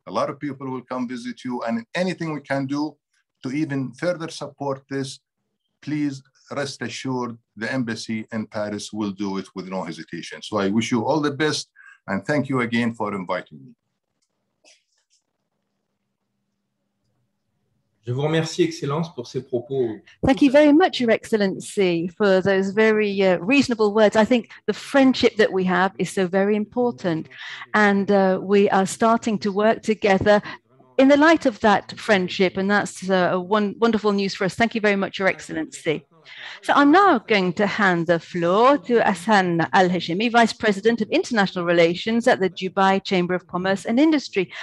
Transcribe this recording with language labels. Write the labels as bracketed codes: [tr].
[en] A lot of people will come visit you, and anything we can do to even further support this, please rest assured the embassy in Paris will do it with no hesitation. So I wish you all the best, and thank you again for inviting me. [fr] Je vous remercie, Excellence, pour ces propos. [en] Thank you very much, Your Excellency, for those very reasonable words. I think the friendship that we have is so very important, and we are starting to work together in the light of that friendship, and that's wonderful news for us. Thank you very much, Your Excellency. So I'm now going to hand the floor to Hassan Al-Hashimi, Vice President of International Relations at the Dubai Chamber of Commerce and Industry.